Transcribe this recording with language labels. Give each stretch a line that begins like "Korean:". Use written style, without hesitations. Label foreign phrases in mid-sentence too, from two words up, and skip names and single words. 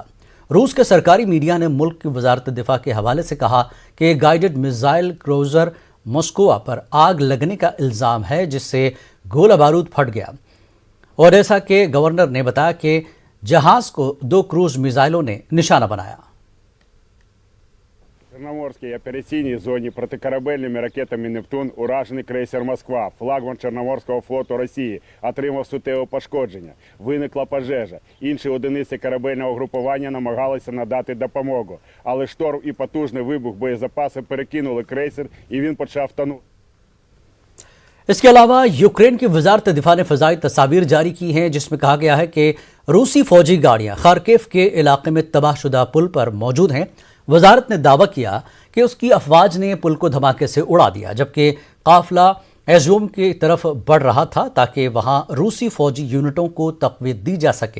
Urdu: روس کے سرکاری میڈیا نے ملک کی وزارت دفاع کے حوالے سے کہا کہ گائیڈڈ میزائل کروزر ماسکوا پر آگ لگنے کا الزام ہے، جس سے گولہ بارود پھٹ گیا۔ اوڈیسا کے گورنر نے بتایا کہ جہاز کو 2 کروز میزائلوں نے نشانہ بنایا۔
Ukrainian: Чорноморській операційній зоні протикорабельними ракетами «Нептун» уражений крейсер «Москва», флагман Чорноморського флоту Росії, отримав суттєве пошкодження. Виникла пожежа. Інші одиниці корабельного групування намагалися надати допомогу. Але шторм і потужний вибух боєзапасу перекинули крейсер і він почав тонути.
Urdu: اس کے علاوہ یوکرین کی وزارت دفاع نے فضائی تصویر جاری کی ہیں جس میں کہا گیا ہے کہ روسی فوجی گاڑیاں خارکیف کے علاقے میں تباہ شدہ پل پر موجود ہیں. وزارت نے دعویٰ کیا کہ اس کی افواج نے پل کو دھماکے سے اڑا دیا جبکہ قافلہ ایزیوم کی طرف بڑھ رہا تھا تاکہ وہاں روسی فوجی یونٹوں کو تقویت دی جا سکے.